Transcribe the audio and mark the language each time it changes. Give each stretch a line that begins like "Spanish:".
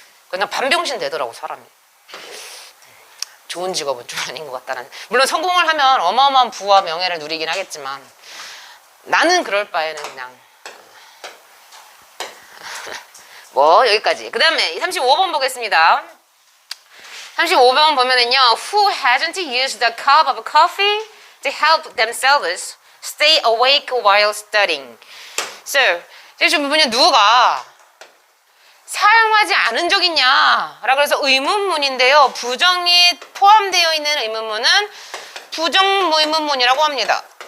Korean: 그냥 반병신 되더라고 사람이. 좋은 직업은 좀 아닌 것 같다는. 물론 성공을 하면 어마어마한 부와 명예를 누리긴 하겠지만 나는 그럴 바에는 그냥 뭐 여기까지. 그 다음에 35번 보겠습니다. 35번 보면은요,
English: who hasn't used a cup of coffee to help themselves stay awake while studying.
Korean: So, 지금 보면 누가 사용하지 않은 적 있냐? 라고 해서 의문문인데요. 부정이 포함되어 있는 의문문은 부정 의문문이라고 합니다.